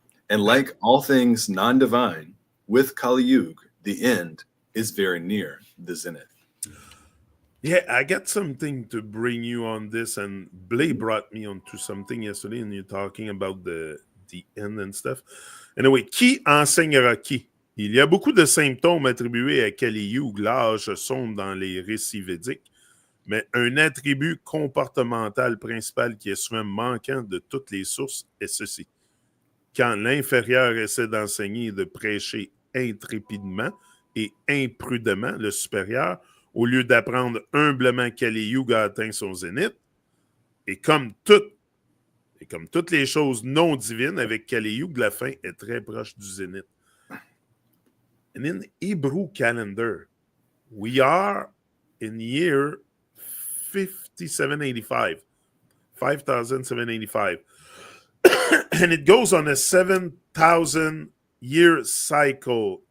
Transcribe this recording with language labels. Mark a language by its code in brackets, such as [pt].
[en] And like all things non-divine, with Kali Yuga, the end is very near the zenith. Yeah, I got something to bring you on this, and Blay brought me onto something yesterday, and you're talking about the end and stuff. [fr] Anyway, qui enseignera qui? Il y a beaucoup de symptômes attribués à Kali Yuga, l'âge sombre dans les récits védiques, mais un attribut comportemental principal qui est souvent manquant de toutes les sources est ceci. Quand l'inférieur essaie d'enseigner et de prêcher intrépidement et imprudemment le supérieur, au lieu d'apprendre humblement Kali Yuga a atteint son zénith, et comme toutes les choses non divines, avec Kali Yuga, la fin est très proche du zénith. [en] And in Hebrew calendar, we are in year 5785, 5785. And it goes on a 7,000 year cycle.